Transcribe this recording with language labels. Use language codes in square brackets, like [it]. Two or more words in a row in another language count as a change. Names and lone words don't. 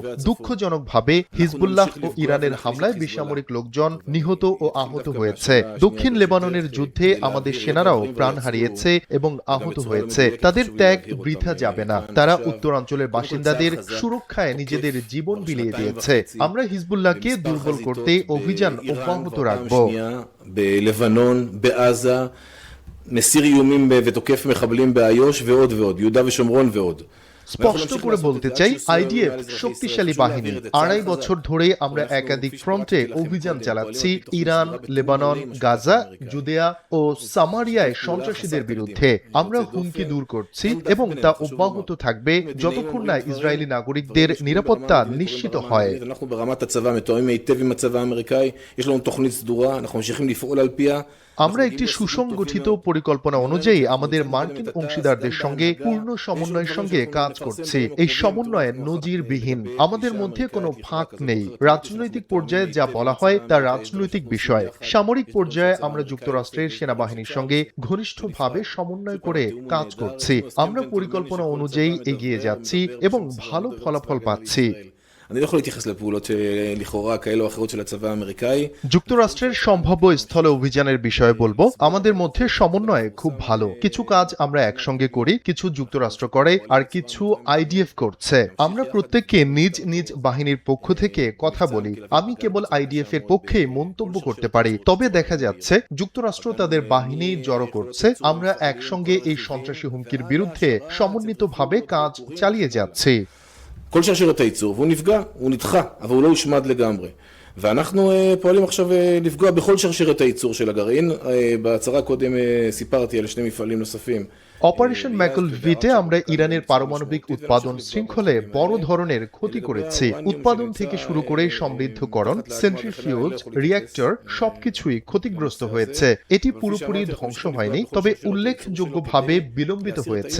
[bn] দুঃখজনকভাবে হিজবুল্লাহ ও ইরানের হামলায় বেসামরিক লোকজন নিহত ও আহত হয়েছে। দক্ষিণ লেবাননের যুদ্ধে আমাদের সেনারাও প্রাণ হারিয়েছে এবং আহত হয়েছে। তাদের ত্যাগ বৃথা যাবে না। তারা উত্তরাঞ্চলের বাসিন্দাদের সুরক্ষায় নিজেদের জীবন বিলিয়ে দিয়েছে। আমরা হিজবুল্লাহকে দুর্বল করতে অভিযান অব্যাহত রাখব। [he] בלבנון, בעזה, מסיר איומים ותוקף מחבלים באיו"ש ועוד ועוד, יהודה ושומרון ועוד. [bn] স্পষ্ট করে বলতে চাই, আইডিএফ শক্তিশালী বাহিনী। 2.5 বছর ধরে আমরা একাধিক ফ্রন্টে অভিযান চালাচ্ছি, ইরান, লেবানন, গাজা, জুদেয়া ও সামারিয়ায় সন্ত্রাসীদের বিরুদ্ধে। আমরা হুমকি দূর করছি এবং তা অব্যাহত থাকবে যতক্ষণ না ইসরায়েলি নাগরিকদের নিরাপত্তা নিশ্চিত হয়। [he] אנחנו ברמת הצבא מתואמים היטב עם הצבא האמריקאי, יש לנו תוכנית סדורה, אנחנו ממשיכים לפעול על פיה. [bn] আমরা একটি সুসংগঠিত পরিকল্পনা অনুযায়ী আমাদের মার্কিন অংশীদারদের সঙ্গে পূর্ণ সমন্বয়ের সঙ্গে কাজ করছি। এই সমন্বয় নজিরবিহীন। আমাদের মধ্যে কোনো ফাঁক নেই। রাজনৈতিক পর্যায়ে যা বলা হয় তা রাজনৈতিক বিষয়। সামরিক পর্যায়ে আমরা যুক্তরাষ্ট্রের সেনাবাহিনীর সঙ্গে ঘনিষ্ঠভাবে সমন্বয় করে কাজ করছি। আমরা পরিকল্পনা অনুযায়ী এগিয়ে যাচ্ছি এবং ভালো ফলাফল পাচ্ছি। [he] אני לא יכול להתייחס לפעולות לכאורה כאלה או אחרות של הצבא האמריקאי. [bn] যুক্তরাষ্ট্রের সম্ভাব্য স্থলে অভিযানের বিষয়ে বলবো, আমাদের মধ্যে সমন্বয় খুব ভালো। কিছু কাজ আমরা একসঙ্গে করি, কিছু যুক্তরাষ্ট্র করে, আর কিছু আইডিএফ করছে। আমরা প্রত্যেককে নিজ নিজ বাহিনীর পক্ষ থেকে কথা বলি। আমি কেবল আইডিএফ এর পক্ষে মন্তব্য করতে পারি। তবে দেখা যাচ্ছে যুক্তরাষ্ট্র তাদের বাহিনী জড়ো করছে। আমরা একসঙ্গে এই সন্ত্রাসী হুমকির বিরুদ্ধে সমন্বিতভাবে কাজ চালিয়ে যাচ্ছি। [he] כל שרשרת הייצור, והוא נפגע, הוא נדחה, אבל הוא לא הושמד לגמרי. ואנחנו פועלים עכשיו לפגוע בכל שרשרת הייצור של הגרעין. בהצהרה קודם סיפרתי על 2 מפעלים נוספים. [bn] অপারেশন ম্যাকলভিটে আমরা ইরানের পারমাণবিক উৎপাদন শৃঙ্খলে বড় ধরনের ক্ষতি করেছি। উৎপাদন থেকে শুরু করে সমৃদ্ধকরণ, সেন্ট্রিফিউজ, রিঅ্যাক্টর সবকিছুই ক্ষতিগ্রস্ত হয়েছে। এটি পুরোপুরি ধ্বংস হয়নি, তবে উল্লেখযোগ্যভাবে বিলম্বিত হয়েছে।